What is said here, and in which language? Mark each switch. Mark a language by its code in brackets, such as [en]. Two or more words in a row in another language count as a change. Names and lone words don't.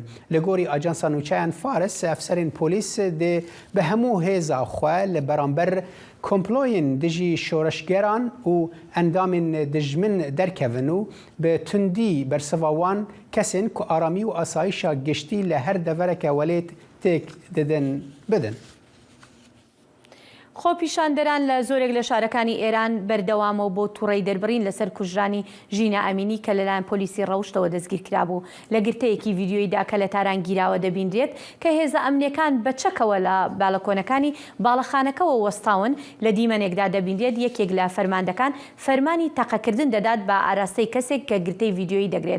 [ku] Li gorî Ajansa Nûçeyan Faris efserên polîs dê bi hemû hêza xwe li beramber komployên dijî şoreşgeran û endamên dijmin derkevin û bi tundî bersiva wan kesên ku aramî û asayişa giştî li her devereke welêt têk didin bidin. [ckb] خۆپیشاندەران لە زۆرێک لە شارەکانی ئێران بەردەوامەوە بۆ تووڕەی دەربڕین لەسەر کوژرانی ژینە ئەمینی کە لەلایەن پۆلیسی ڕەوشتەوە دەستگیر کرابوو. لە گرتەیەکی ڤیددیۆیدا کە لە تارانگیراوە دەبینرێت کە هێزە ئەمنیەکان بەچەکەوە لە باڵەکۆنەکانی باڵەخانەکەەوە وەستاون لە دیمەنێکدا دەبینرێت یەکێک لە فەرماندەکان فەرمانی تەقەکردن دەدات بە ئاراستەی کەسێک کە گرتەی ڤیددیۆیی دەگرێت.